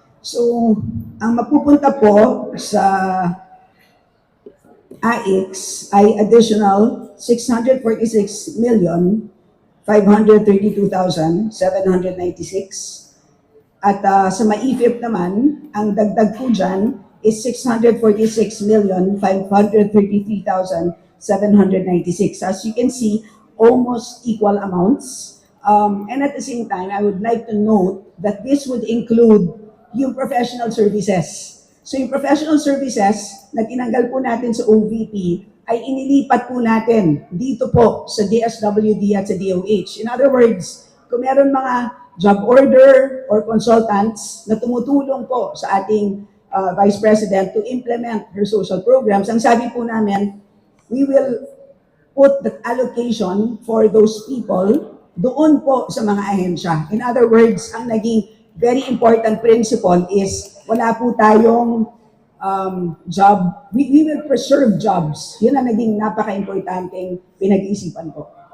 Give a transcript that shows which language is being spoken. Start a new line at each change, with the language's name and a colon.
Filipino: So, ang mapupunta po sa AIX ay additional 646,532,796. At sa MAIFIP naman, ang dagdag po dyan is 646,533,796.
English: As you can see, almost equal amounts. And at the same time, I would like to note that this would include yung professional services.
Filipino: So yung professional services na tinanggal po natin sa OVP ay inilipat po natin dito po sa DSWD at sa DOH. In other words, kung meron mga job order or consultants na tumutulong po sa ating Vice President
English: to implement her social programs,
Filipino: ang sabi po namin,
English: we will put the allocation for those people
Filipino: doon po sa mga ahensya. In other words, ang naging very important principle is wala po tayong job,
English: we will preserve jobs.
Filipino: Yun ang naging napaka-importanting pinag-iisipan po.